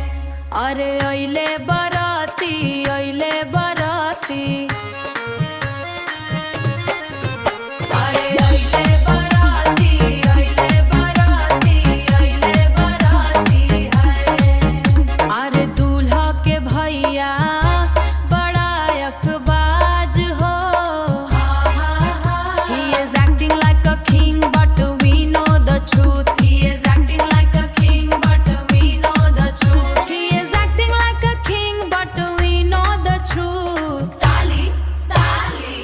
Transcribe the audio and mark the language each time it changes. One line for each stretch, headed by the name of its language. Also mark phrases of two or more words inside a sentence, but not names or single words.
Bhojpuri: अरे अइले बराती अइले बराती अरे अइले बराती अइले बराती अइले बराती है। अरे दूल्हा के भैया बड़ा अकबाज हो।
English: He is acting like a king but we know the truth. He is acting like a king but we know the truth. He is acting like a king but we know the truth.
Bhojpuri: ताली ताली।